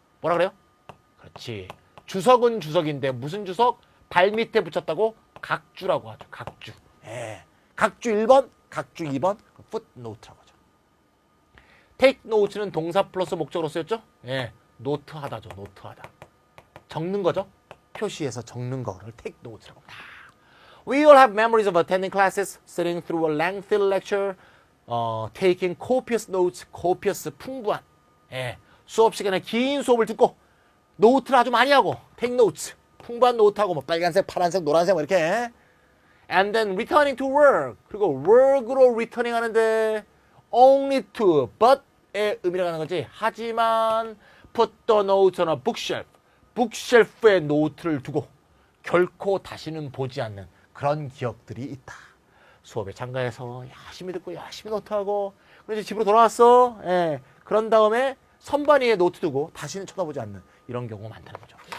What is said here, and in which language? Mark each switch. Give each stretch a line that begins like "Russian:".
Korean: 뭐라 그래요? 그렇지. 주석은 주석인데 무슨 주석? 발 밑에 붙였다고? 각주라고 하죠. 각주. 예. 각주 1번, 각주 2번, footnote라고 하죠. take note는 동사 플러스 목적으로 쓰였죠? 예. 노트하다죠. 노트하다. 적는 거죠. 표시해서 적는 거를 take note라고 합니다.
English: We all have memories of attending classes, sitting through a lengthy lecture, taking copious notes, copious
Korean: 풍부한. 예. 수업 시간에 긴 수업을 듣고 노트를 아주 많이 하고
English: take notes,
Korean: 풍부한 노트하고 뭐 빨간색, 파란색, 노란색 뭐 이렇게.
English: And then returning to work.
Korean: 그리고 work으로 returning 하는데
English: only to,
Korean: but의 의미를 가는 거지. 하지만
English: put the notes on a bookshelf.
Korean: 북쉘프에 노트를 두고 결코 다시는 보지 않는 그런 기억들이 있다. 수업에 참가해서 열심히 듣고 열심히 노트하고 그래서 집으로 돌아왔어. 예. 그런 다음에 선반 위에 노트 두고 다시는 쳐다보지 않는 이런 경우가 많다는 거죠.